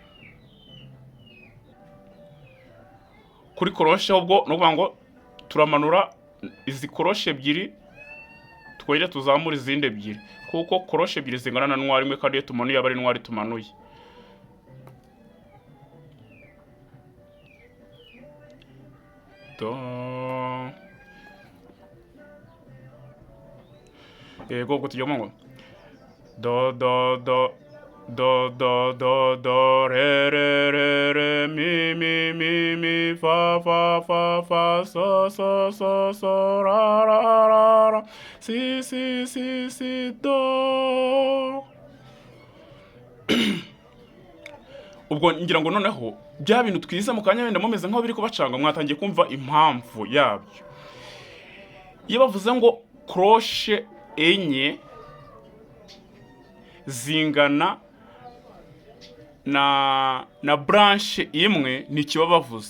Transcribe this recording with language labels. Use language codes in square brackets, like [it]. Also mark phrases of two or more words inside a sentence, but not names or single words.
[rw] Kuri koroshe ubwo no kuvuga ngo turamanura izi koroshe ebyiri twongera tuzamura izindi ebyiri, kuko koroshe ebyiri zingana na noir imwe, kandi iyo tumanuye abari noir tumanuye. Do yego tujya ngo do do do do do do do re re re re mi mi mi mi fa fa fa fa so so so so ra ra ra ra si si si si do. Ubwo ngira ngo noneho bya bintu twiza mu kanya wenda mumeze nkaho biri kubacanga, mwatangiye kumva impamvu yabyo. Iyo bavuze ngo crochet enye zingana na branche imwe, ni kiba bavuze.